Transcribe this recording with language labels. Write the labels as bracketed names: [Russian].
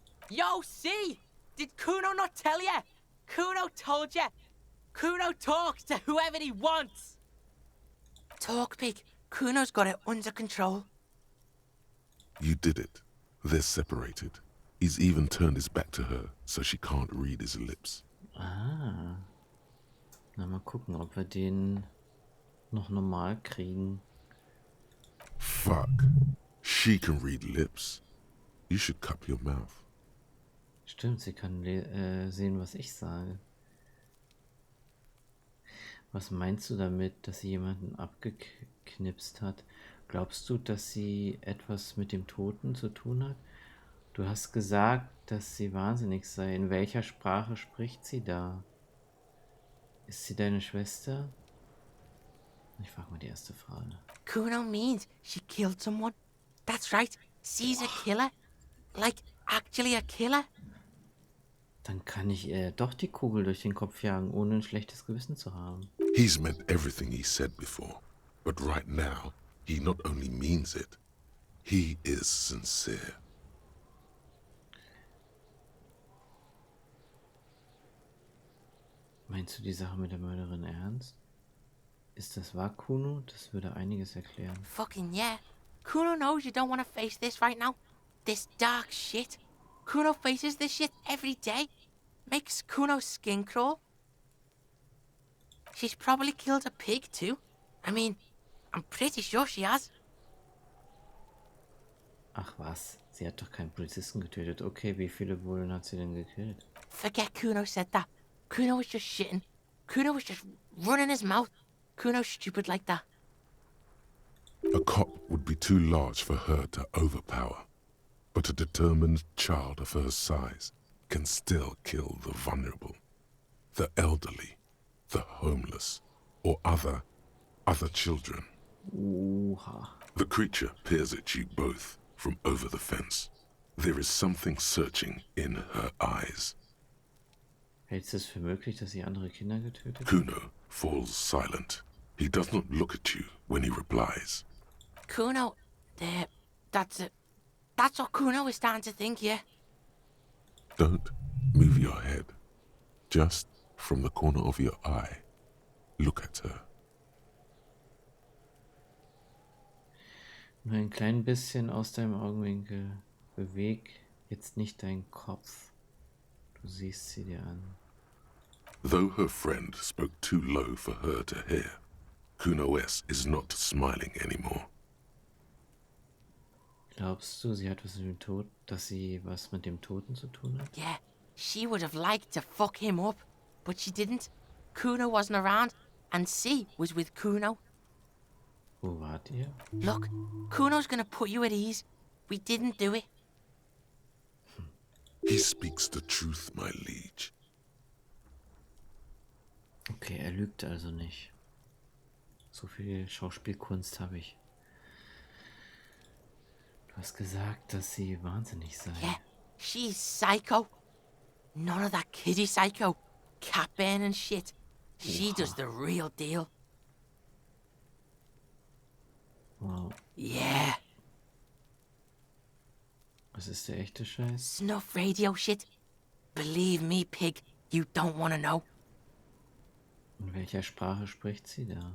[English] Yo, see? Did Kuno not tell ya? Kuno told ya. Kuno talks to whoever he wants. Talk, pig. Kuno's got it under control. You did it. They're separated. He's even turned his back to her, so she can't read his lips. Ah. [German] Na, mal gucken, ob wir den noch normal kriegen. [English] Fuck. She can read lips. You should cup your mouth. [German] Stimmt, sie kann sehen, was ich sage. Was meinst du damit, dass sie jemanden abgeknipst hat? Glaubst du, dass sie etwas mit dem Toten zu tun hat? Du hast gesagt, dass sie wahnsinnig sei. In welcher Sprache spricht sie da? Ist sie deine Schwester? Ich frage mal die erste Frage. [English] Kuno means she killed someone. That's right. She's a killer. Like, actually a killer. [German] Dann kann ich doch die Kugel durch den Kopf jagen, ohne ein schlechtes Gewissen zu haben. [English] He's meant everything he said before, but right now, he not only means it, he is sincere. [German] Meinst du die Sache mit der Mörderin ernst? Ist das wahr, Kuno? Das würde einiges erklären. [English] Fucking yeah. Kuno knows you don't want to face this right now. This dark shit. Kuno faces this shit every day. Makes Kuno's skin crawl. She's probably killed a pig too. I mean, I'm pretty sure she has. [German] Ach was, sie hat doch keinen Polizisten getötet. Okay, wie viele Bullen hat sie denn gekillt? [English] Forget Kuno said that. Kuno was just shitting. Kuno was just running his mouth. Kuno's stupid like that. A cop would be too large for her to overpower, but a determined child of her size can still kill the vulnerable, the elderly, the homeless, or other children. Oha. The creature peers at you both from over the fence. There is something searching in her eyes. [German] Hältst du es für möglich, dass sie andere Kinder getötet hat? [English] Kuno falls silent. He does not look at you when he replies. Kuno, that's what Kuno is starting to think, yeah. Don't move your head. Just from the corner of your eye, look at her. [German] Nur ein klein bisschen aus deinem Augenwinkel. Beweg jetzt nicht deinen Kopf. Du siehst sie dir an. [English] Though her friend spoke too low for her to hear, Kuno S. is not smiling anymore. [German] Glaubst du, sie hat was mit dem Tod, dass sie was mit dem Toten zu tun hat? [English] Yeah, she would have liked to fuck him up, but she didn't. Kuno wasn't around, and C was with Kuno. [German] Wo wart ihr? [English] Look, Kuno's gonna put you at ease. We didn't do it. He speaks the truth, my liege. [German] Okay, er lügt also nicht. So viel Schauspielkunst habe ich. Du hast gesagt, dass sie wahnsinnig sei. [English] Yeah, she's psycho. None of that kiddie psycho, cat burning shit. She does the real deal. Wow. Yeah. [German] Was ist der echte Scheiß? [English] Snuff radio shit. Believe me, pig, you don't want to know. [German] In welcher Sprache spricht sie da?